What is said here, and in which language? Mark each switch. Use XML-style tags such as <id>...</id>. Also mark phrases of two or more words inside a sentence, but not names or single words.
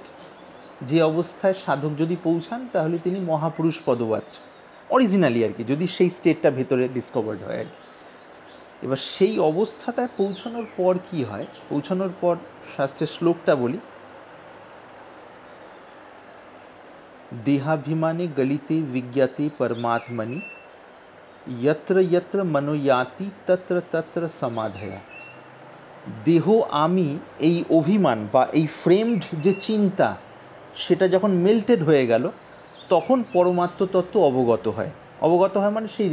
<bn>যে অবস্থায় সাধক যদি পৌঁছান তাহলে তিনি মহাপুরুষ পদবাচ্য অরিজিনালি আর কি, যদি সেই স্টেটটা ভেতরে ডিসকভার্ড হয় আর কি। এবার সেই অবস্থাটায় পৌঁছানোর পর কি হয়, পৌঁছানোর পর শাস্ত্রের শ্লোকটা বলি,</bn> <sa>দেহাভিমানে গলিতে বিজ্ঞাতে পরমাত্মনি यत्र यत्र मनोयाति तत्र तत्र समाधया।</sa> <bn>দেহ আমি এই অভিমান বা এই ফ্রেমড যে চিন্তা, সেটা যখন মেল্টেড হয়ে গেল তখন পরমাত্ম তত্ত্ব অবগত হয়। অবগত হয় মানে সেই</bn>